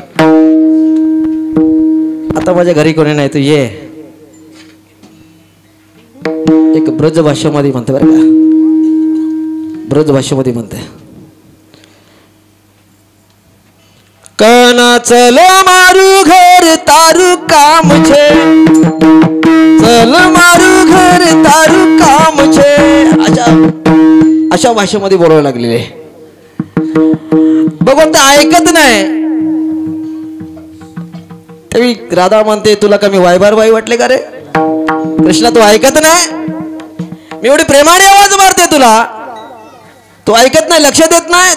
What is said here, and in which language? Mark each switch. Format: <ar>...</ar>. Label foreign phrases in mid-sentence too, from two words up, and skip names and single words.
<mr>आता माझ्या घरी कोणी नाही, तू ये. एक ब्रज भाषेमध्ये म्हणते बरं का, ब्रज भाषेमध्ये म्हणते,</mr> <gu>कना चल मारू घर तारू काम छे. चल मारू घर तारू काम छे.</gu> <mr>अशा भाषेमध्ये बोलावं लागलेले. भगवंत ऐकत नाही. तरी राधा म्हणते, तुला का मी वायबार बाई वाटले का रे? कृष्णा तू ऐकत नाही. मी एवढी प्रेमाने आवाज मारते तुला, तू ऐकत नाही, लक्ष देत नाही.</mr>